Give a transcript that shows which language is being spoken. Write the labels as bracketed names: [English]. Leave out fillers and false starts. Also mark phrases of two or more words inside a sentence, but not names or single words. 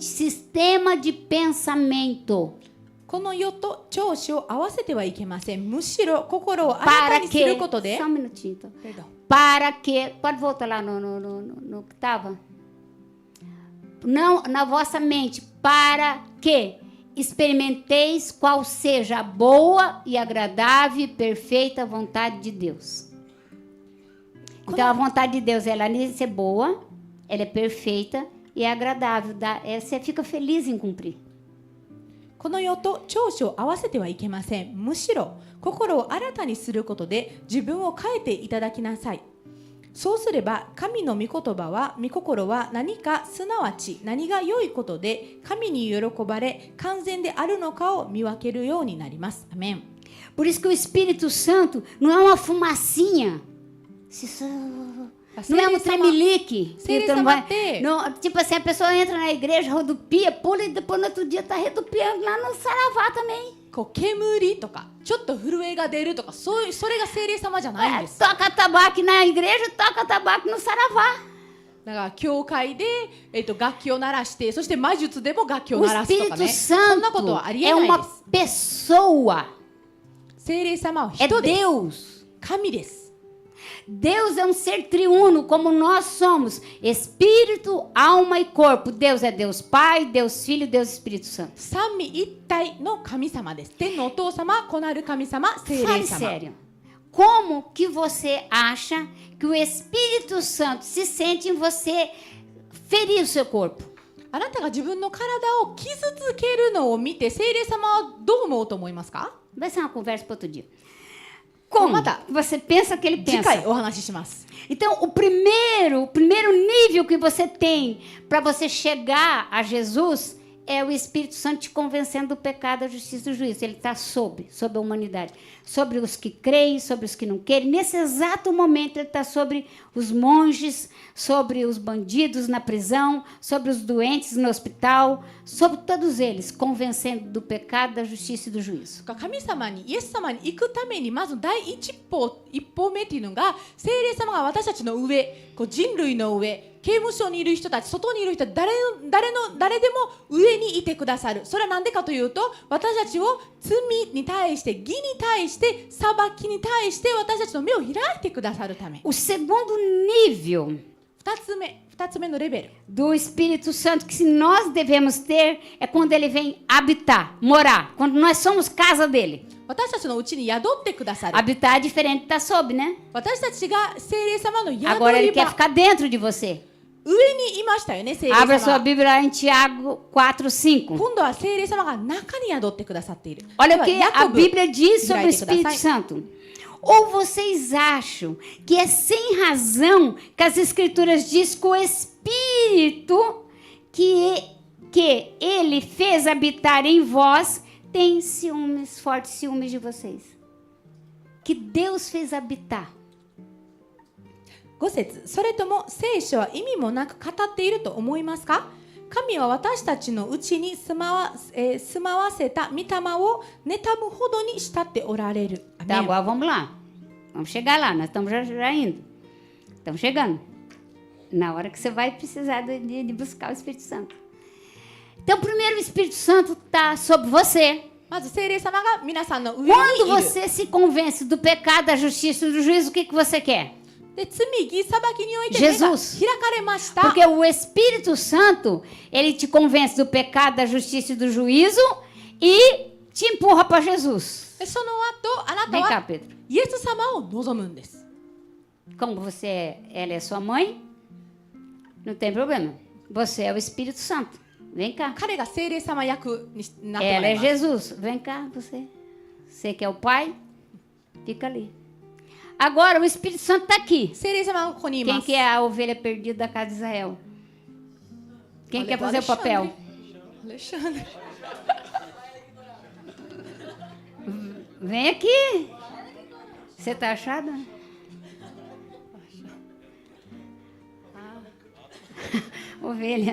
[Portuguese] Sistema de pensamento. [Japanese] この世と調子を合わせてはいけません。むしろ心を新た [Portuguese] Para [Japanese] にすること [Portuguese] que... [Japanese] で [Portuguese] Só um minutinho. Então. Perdão. Para que... Pode voltar lá no que estava? Não, na vossa mente. Para que experimenteis qual seja a boa e agradável e perfeita vontade de Deus. Então, a vontade de Deus, ela é ser boa, ela é perfeita e é agradável. Você fica feliz em cumprir. [Japanese] この世と調子を合わせてはいけません。むしろ心を新たにすることで自分を変えていただきなさい。そうすれば神の御言葉は御心は何かすなわち何が良いことで神に喜ばれ完全であるのかを見分けるようになります。アメン。 [Portuguese] Por isso que o Espírito Santo não é uma fumacinha. Não é um tremelique. Não, tipo assim, a pessoa entra na igreja, rodopia, pula e depois no outro dia está rodopiando lá no Saravá também. [Japanese] こう煙とかちょっと震えが出るとかそれが聖霊様じゃないんです。 [Portuguese] Toca tabaco na igreja, toca tabaco no Saravá. [Japanese] だから教会で、楽器を鳴らしてそして魔術でも楽器を [Portuguese] O [Japanese] 鳴らすとか [Portuguese] Espírito [Japanese] ね、そんなこと [Portuguese] Santo [Japanese] はあり [Portuguese] é [Japanese] えない [Portuguese] uma [Japanese] です。 [Portuguese] pessoa. [Japanese] 聖霊様は [Portuguese] É [Japanese] 人です。 [Portuguese] Deus. [Japanese] 神です。 [Portuguese] Deus é um ser triuno, como nós somos. Espírito, alma e corpo. Deus é Deus Pai, Deus Filho, Deus Espírito Santo. [Japanese] 三位一体の神様です。天のお父様、子なる神様、聖 [Portuguese] Fale [Japanese] 霊様。 [Portuguese] sério. Como que você acha que o Espírito Santo se sente em você ferir o seu corpo? [Japanese] あなたが自分の体を傷つけるのを見て、聖霊様はどう思うと思いますか？ [Portuguese] Vai ser uma conversa para outro dia. Como Mata. você pensa que ele [Japanese] 次回 [Portuguese] pensa? [Japanese] お話しします。 [Portuguese] Então, o primeiro nível que você tem para você chegar a Jesus é o Espírito Santo te convencendo do pecado, da justiça e do juízo. Ele está sobre a humanidade. Sobre os que creem, sobre os que não querem. Nesse exato momento, ele está sobre os monges, sobre os bandidos na prisão, sobre os doentes no hospital, sobre todos eles, convencendo do pecado, da justiça e do juízo. [Japanese] 神様にイエス様に行くためにまず第一歩目っていうのが聖霊様が私たちの上、人類の上、刑務所にいる人たち、外にいる人誰でも上にいてくださる。それは何でかというと、私たちを罪に対して義に対して裁きに対して私たちの目を開いてくださるため。 [Portuguese] O segundo nível [Japanese] 2 つ目のレベル。 [Portuguese] do Espírito Santo que nós devemos ter é quando ele vem habitar, morar, quando nós somos casa dele. [Japanese] 私たちのうちに宿ってくださる。 [Portuguese] Habitar é diferente de estar sob, né? [Japanese] 私たちが聖霊様の宿 [Portuguese] Agora ele [Japanese] り [Portuguese] quer [Japanese] 場 [Portuguese] ficar dentro de você. [Japanese] 上にいましたよね、聖霊 [Portuguese] Abra sua [Japanese] 様。 [Portuguese] Bíblia lá em Tiago 4:5. [Japanese] 今度は聖霊様が中に宿ってくださっている。 [Portuguese] Olha [Japanese] で [Portuguese] o [Japanese] は [Portuguese] que a [Japanese] ヤコブ [Portuguese] Bíblia diz sobre o Direito que Espírito dá Santo. Ou vocês acham que é sem razão que as Escrituras diz que o Espírito que ele fez habitar em vós tem ciúmes, fortes ciúmes de vocês? Que Deus fez habitar. [Japanese] 5 節、それとも聖書は意味もなく語っていると思いますか？神は私たちのうちに住まわせた御霊を妬むほどに慕っておられる。 [Portuguese] Tá, agora vamos lá. Vamos chegar lá, nós estamos já indo. Estamos chegando. Na hora que você vai precisar de buscar o Espírito Santo. Então, primeiro o Espírito Santo está sobre você. [Japanese] まず聖霊様が皆さんの上にい [Portuguese] Quando [Japanese] る。 [Portuguese] você se convence do pecado, da justiça e do juízo, o que você quer? [Japanese] で罪義裁きにおいて目が [Portuguese] Jesus. [Japanese] 開かれました。 [Portuguese] Porque o Espírito Santo, ele te convence do pecado, da justiça e do juízo e te empurra para Jesus. [Japanese] でその後あなた [Portuguese] Vem cá, [Japanese] は [Portuguese] Pedro. [Japanese] イエス様を望むんです。 [Portuguese] Como ela é sua mãe, não tem problema. Você é o Espírito Santo. Vem cá. [Japanese] 彼が聖霊様役になっても [Portuguese] Ela [Japanese] らい [Portuguese] é [Japanese] ます。 [Portuguese] Jesus. Vem cá, você. Você que é o Pai, fica ali. Agora o Espírito Santo está aqui. [Japanese] 聖霊様がここにいま [Portuguese] Quem [Japanese] す。 [Portuguese] que é a ovelha perdida da casa de Israel? Quem quer fazer o papel? Alexandre. Vem aqui. Você tá achada? Ovelha.